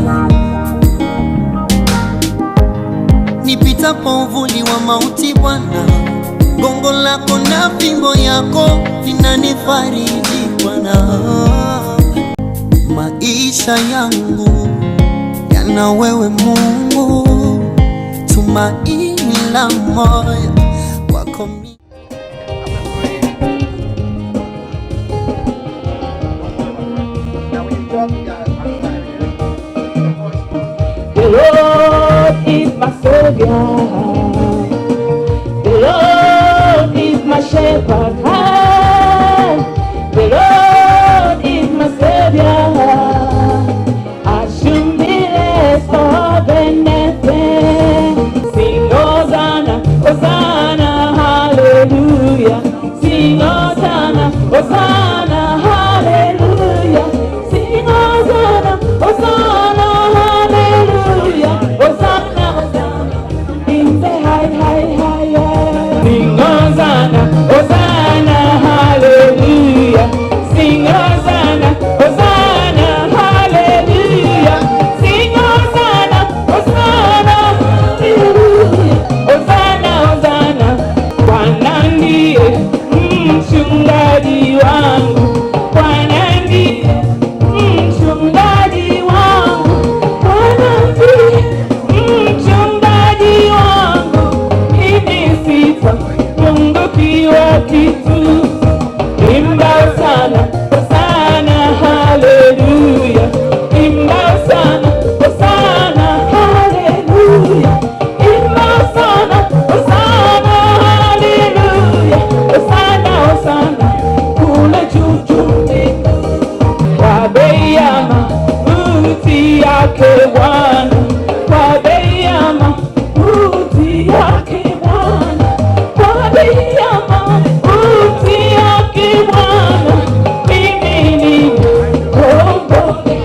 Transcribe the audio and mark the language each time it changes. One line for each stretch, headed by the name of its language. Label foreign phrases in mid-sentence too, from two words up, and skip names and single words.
Swahili: Nipitapo uvuli wa mauti Bwana, gongo lako na fimbo yako vinanifariji Bwana. Maisha yangu yana wewe Mungu, tumaini la moyo wako mimi.
English: The Lord is my Savior. The Lord is my shepherd. The Lord is my Savior. I should be less of anything. Sing Hosanna, Hosanna, hallelujah. Sing Hosanna, Hosanna, hallelujah. Sing Hosanna, Hosanna, hallelujah. Hosanna, Hosanna, in the high, high, high, high. Sing Hosanna, Hosanna, hallelujah. Sing Hosanna, Hosanna, hallelujah. Sing Hosanna, Hosanna, hallelujah. Hosanna, Hosanna,
Swahili: Bwana ndiye mchungaji wangu. Bwana ndiye mchungaji wangu. Bwana ndiye mchungaji wangu. Mimi sitapungukiwa kitu. Imba sana, Hosanna, hallelujah. Imba sana, Hosanna, hallelujah. Imba sana, Hosanna, hallelujah. Hosanna, Hosanna, kule juu kwa bei ya mauti yake Bwana, kwa bei ya mauti yake Bwana, kwa bei ya mauti yake Bwana, mimi nimekombolewa.